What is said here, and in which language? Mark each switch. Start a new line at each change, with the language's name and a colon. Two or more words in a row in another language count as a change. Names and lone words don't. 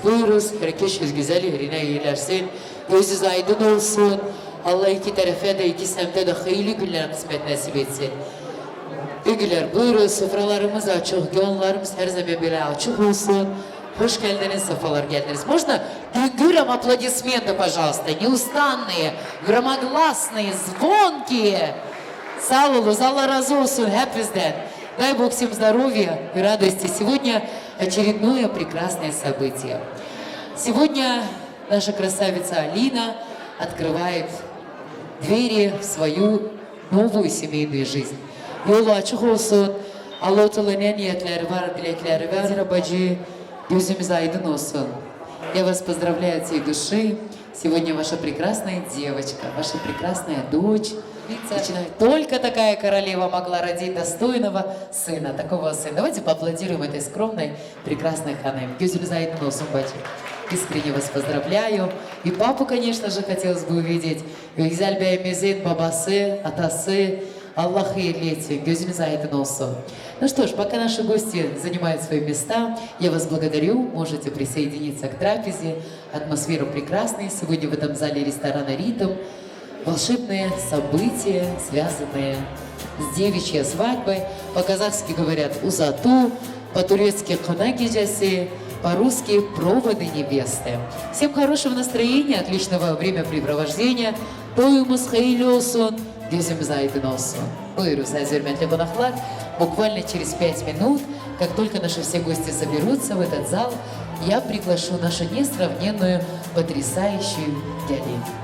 Turkish: Buyuruz, herkes güzel yerine iyilersin. Gözünüz aydın olsun. Allah iki tarafa da iki semte de hayırlı günler kısmet nasip etsin. Düngürler buyuruz, sofralarımız açık, yollarımız her zaman böyle açık olsun. Hoş geldiniz, safalar geldiniz.
Russian: Можно düngürам аплодисменты, пожалуйста, неустанные, громогласные, звонкие.
Turkish: Sağ olun, Allah razı olsun hepinizden.
Russian: Дай Бог всем здоровья и радости. Сегодня очередное прекрасное событие. Сегодня наша красавица Алина открывает двери в свою новую семейную жизнь.
Turkish: Yolu açık olsun. Allah-u Teala'nın niyetleri var, dilekleri var. Bacı, gözümüz aydın olsun.
Russian: Я вас поздравляю от всей души. Сегодня ваша прекрасная девочка, ваша прекрасная дочь. Начинает. Только такая королева могла родить достойного сына, такого сына. Давайте поаплодируем этой скромной, прекрасной ханым.
Turkish: Gözünüz aydın olsun bacı.
Russian: Искренне вас поздравляю. И папу, конечно же, хотелось бы увидеть.
Turkish: Güzel beyimizin babası, atası, Allah hayırletsin, gözünüz aydın olsun.
Russian: Ну что ж, пока наши гости занимают свои места, я вас благодарю, можете присоединиться к трапезе. Атмосфера прекрасная сегодня в этом зале ресторана «Ритм». Волшебные события, связанные с девичьей свадьбой. По-казахски говорят «узату», по-турецки
Turkish: «kına gecesi»,
Russian: по-русски «проводы невесты». Всем хорошего настроения, отличного времяпрепровождения.
Turkish: Toymuz hayırlosun, gözümüz aydın olsun. Buyuruz, hürmetli konaklar.
Russian: Буквально через 5 минут, как только наши все гости соберутся в этот зал, я приглашу нашу несравненную, потрясающую Гялин.